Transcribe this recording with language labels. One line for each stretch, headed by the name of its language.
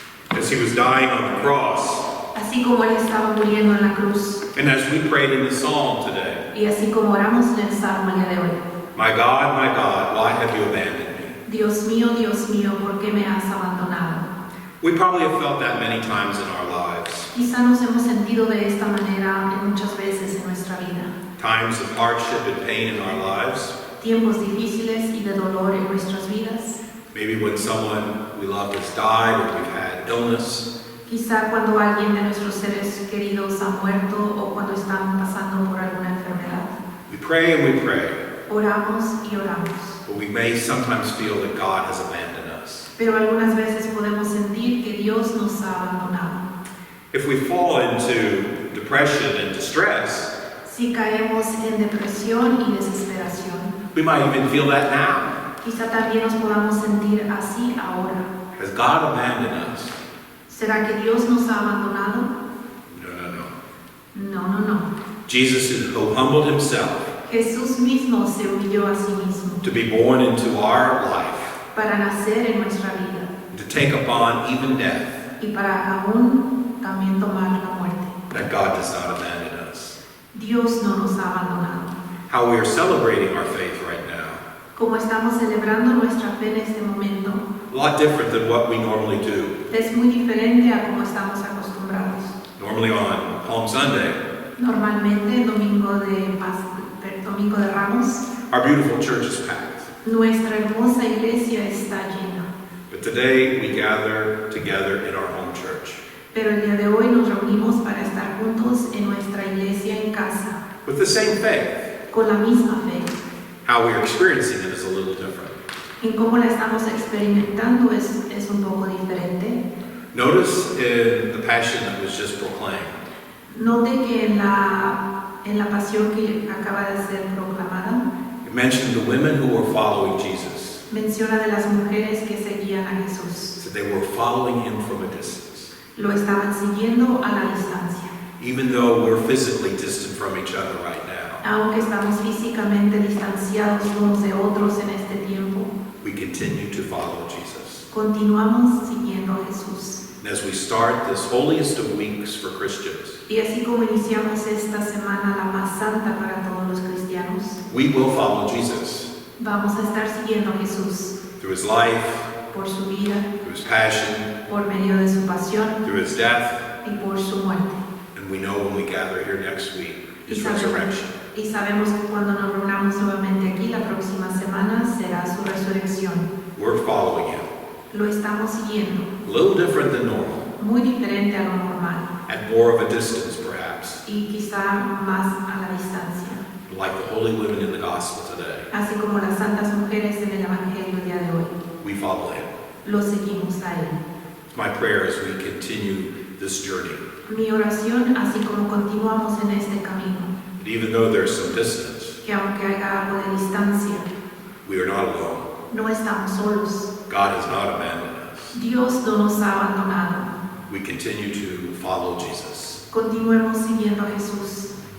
English: As he was dying on the cross,
Spanish: Así como Él estaba muriendo en la cruz,
English: and as we prayed in the psalm today,
Spanish: y así como oramos en el Salmo el día de hoy.
English: my God, why have you abandoned me?"
Spanish: Dios mío, ¿por qué me has abandonado?
English: We probably have felt that many times in our lives.
Spanish: Quizá nos hemos sentido de esta manera muchas veces en nuestra vida.
English: Times of hardship and pain in our lives.
Spanish: Tiempos difíciles y de dolor en nuestras vidas.
English: Maybe when someone we love has died or we've had illness.
Spanish: Quizá cuando alguien de nuestros seres queridos ha muerto o cuando están pasando por alguna enfermedad.
English: We pray and we pray,
Spanish: Oramos y oramos.
English: but we may sometimes feel that God has abandoned us.
Spanish: Pero algunas veces podemos sentir que Dios nos ha abandonado.
English: If we fall into depression and distress,
Spanish: Si caemos en depresión y desesperación,
English: we might even feel that now.
Spanish: quizá también nos podamos sentir así ahora.
English: Has God abandoned us?
Spanish: ¿Será que Dios nos ha abandonado?
English: No.
Spanish: No, no, no.
English: Jesus, who humbled himself
Spanish: Jesús mismo se humilló a sí mismo
English: to be born into our life,
Spanish: para nacer en nuestra vida
English: to take upon even death,
Spanish: y para aún también tomar la muerte.
English: that God does not abandon us.
Spanish: Dios no nos ha abandonado.
English: How we are celebrating our faith right now,
Spanish: Como estamos celebrando nuestra fe en este momento,
English: a lot different than what we normally do.
Spanish: es muy diferente a como estamos acostumbrados.
English: Normally on Palm Sunday,
Spanish: Normalmente, Domingo de Ramos,
English: our beautiful church is packed.
Spanish: nuestra hermosa iglesia está llena.
English: But today we gather together in our home church
Spanish: Pero el día de hoy nos reunimos para estar juntos en nuestra iglesia en casa,
English: with the same faith.
Spanish: con la misma fe.
English: How we are experiencing it is a little different.
Spanish: En cómo la estamos experimentando es un poco diferente.
English: Notice in the passion that was just proclaimed,
Spanish: Note que en la pasión que acaba de ser proclamada,
English: it mentioned the women who were following Jesus.
Spanish: menciona de las mujeres que seguían a Jesús.
English: So they were following him from a distance.
Spanish: Lo estaban siguiendo a la distancia.
English: Even though we're physically distant from each other right now,
Spanish: Aunque estamos físicamente distanciados unos de otros en este tiempo,
English: we continue to follow Jesus.
Spanish: continuamos siguiendo a Jesús.
English: And as we start this holiest of weeks for Christians,
Spanish: Y así como iniciamos esta semana, la más santa para todos los cristianos,
English: we will follow Jesus
Spanish: vamos a estar siguiendo a Jesús
English: through his life,
Spanish: por su vida,
English: through his passion,
Spanish: por medio de su pasión
English: through his death,
Spanish: y por su muerte.
English: and we know when we gather here next week,
Spanish: Y
English: his
Spanish: sabemos,
English: resurrection.
Spanish: y sabemos que cuando nos reunamos nuevamente aquí la próxima semana será su resurrección.
English: We're following him.
Spanish: Lo estamos siguiendo,
English: A little different than normal,
Spanish: muy diferente a lo normal
English: at more of a distance perhaps,
Spanish: y quizá más a la distancia,
English: like the holy women in the gospel today.
Spanish: así como las santas mujeres en el Evangelio el día de hoy.
English: We follow him.
Spanish: Lo seguimos a Él.
English: It's my prayer as we continue this journey,
Spanish: Mi oración, así como continuamos en este camino,
English: that even though there's some distance,
Spanish: que aunque haya algo de distancia,
English: we are not alone.
Spanish: no estamos solos.
English: God has not abandoned us.
Spanish: Dios no nos ha abandonado.
English: We continue to follow Jesus.
Spanish: Continuemos siguiendo a Jesús,